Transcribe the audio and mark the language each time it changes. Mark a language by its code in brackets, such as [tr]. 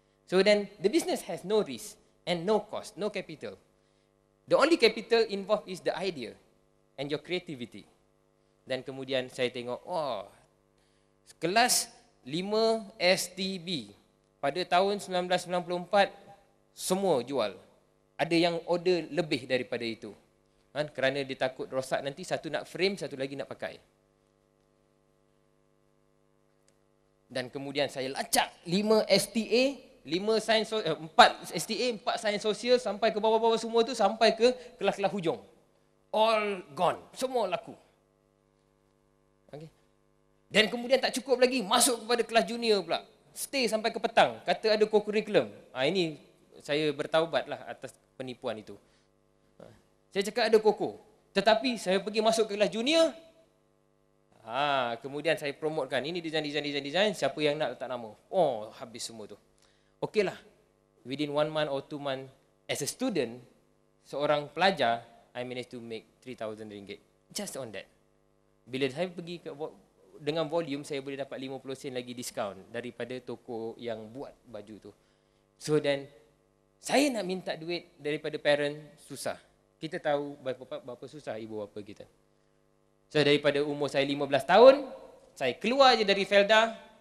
[en] So then the business has no risk and no cost, no capital. The only capital involved is the idea and your creativity. [ms] Dan kemudian saya tengok, kelas 5 STB pada tahun 1994 semua jual. Ada yang order lebih daripada itu. Kerana dia takut rosak nanti, satu nak frame, satu lagi nak pakai. Dan kemudian saya lacak 5 STA, 4 STA, 4 sains sosial, sampai ke bawah-bawah semua tu, sampai ke kelas-kelas hujung. [en] All gone. [ms] Semua laku. Okay. Dan kemudian tak cukup lagi, masuk kepada kelas junior pula. Stay sampai ke petang. Kata ada co-curriculum. Ini saya bertaubatlah atas penipuan itu. Saya cakap ada koko. Tetapi saya pergi masuk ke kelas junior. Kemudian saya promotekan. Ini design. Siapa yang nak letak nama. Habis semua tu. [en] Okeylah, within 1 month or 2 months, as a student, [ms] seorang pelajar, [en] I managed to make RM3,000. Just on that. [ms] Bila saya pergi dengan volume, saya boleh dapat 50 sen lagi diskaun daripada toko yang buat baju tu. So dan saya nak minta duit daripada parent susah. Kita tahu berapa susah ibu bapa kita. So daripada umur saya 15 tahun, saya keluar je dari Felda.